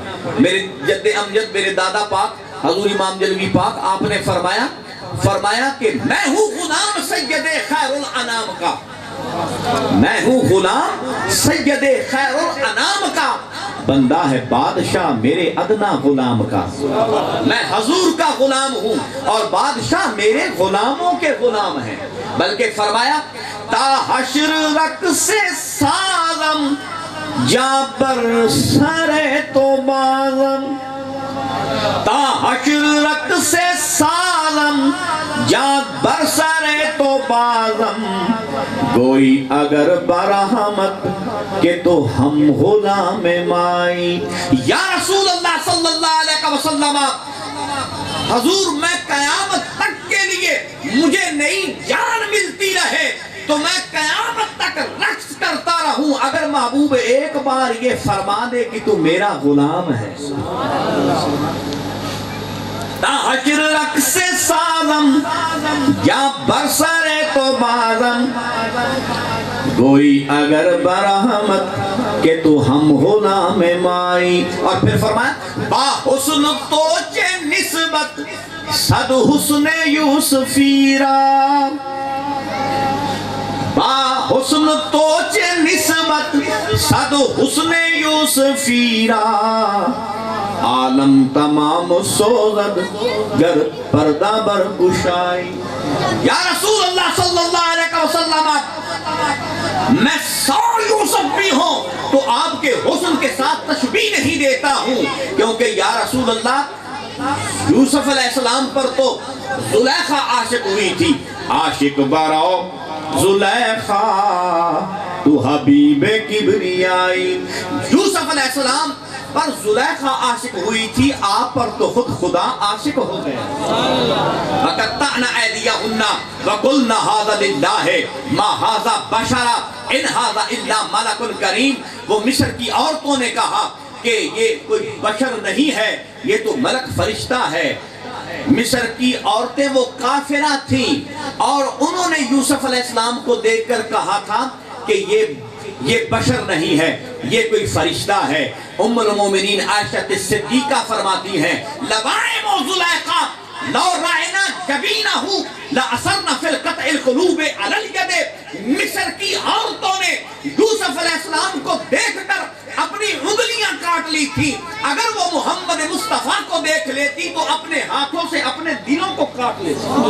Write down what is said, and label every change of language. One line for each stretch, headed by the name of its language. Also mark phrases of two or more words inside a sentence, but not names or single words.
Urdu: میرے جد امجد میرے دادا پاک حضور امام جلوی پاک آپ نے فرمایا کہ میں ہوں غلام سید خیر الانام کا، میں ہوں غلام سید خیر الانام کا، بندہ ہے بادشاہ میرے ادنا غلام کا۔ میں حضور کا غلام ہوں اور بادشاہ میرے غلاموں کے غلام ہیں۔
Persian: بلکہ فرمایا تا حشر رقص سازم جا پر سرے تو بازم، تا حشر رقص سازم جا بر سرے تو بازم، گوئی اگر برحمت کہ تو ہم غلام مائی۔
Arabic: یا رسول اللہ صلی اللہ علیہ وسلم،
Urdu: حضور میں قیامت تک کے لیے مجھے نئی جان ملتی رہے تو میں قیامت تک رقص کرتا رہوں اگر محبوب ایک بار یہ فرما دے کہ تو میرا غلام ہے۔
Persian: تا حشر رقص سازم یا برسر تو بازم، گوئی اگر برحمت کہ تو ہم غلام مائی۔
Urdu: اور پھر فرمایا
Persian: با حسن تو چے نسبت صد حسن یوسفیرا با حسن تو چه نسبت صد حسن یوسفیرا عالم تمام سوزد گر پردہ برگشائی
Arabic: یا رسول اللہ صلی اللہ علیہ وسلم
Urdu: میں 100 یوسف بھی ہوں تو آپ کے حسن کے ساتھ تشبیہ نہیں دیتا ہوں کیونکہ
Arabic: یا رسول اللہ
Urdu: یوسف
Arabic: علیہ السلام
Urdu: پر تو زلیخا عاشق ہوئی تھی
Persian: عاشق براؤ زلیخا تو حبیب کبریائی
Urdu: یوسف
Arabic: علیہ السلام
Urdu: پر زلیخا عاشق ہوئی تھی آپ پر تو خود خدا عاشق ہو
Arabic: گیا وَقَطَّعْنَا أَيْدِيَهُنَّ وَقُلْنَا هَذَا لِلَّهِ مَا هَذَا بَشَرًا إِنْ هَذَا إِلَّا مَلَكٌ كَرِيمٌ
Urdu: وہ مصر کی عورتوں نے کہا کہ یہ کوئی بشر نہیں ہے یہ تو ملک فرشتہ ہے مصر کی عورتیں وہ کافرہ تھیں اور انہوں نے یوسف
Arabic: علیہ السلام
Urdu: کو دیکھ کر کہا تھا کہ یہ بشر نہیں ہے یہ کوئی فرشتہ ہے ام المومنین عائشہ صدیقہ فرماتی ہیں
Arabic: لوائم و زلیخا لو رائنا جبینہو لأثرنا فی القطع القلوب علی الید
Urdu: مصر کی عورتوں نے یوسف
Arabic: علیہ السلام
Urdu: کو دیکھ کر اپنی انگلیاں کاٹ لی تھی اگر وہ محمد مصطفیٰ کو دیکھ لیتی تو اپنے ہاتھوں سے اپنے دلوں کو کاٹ لیتی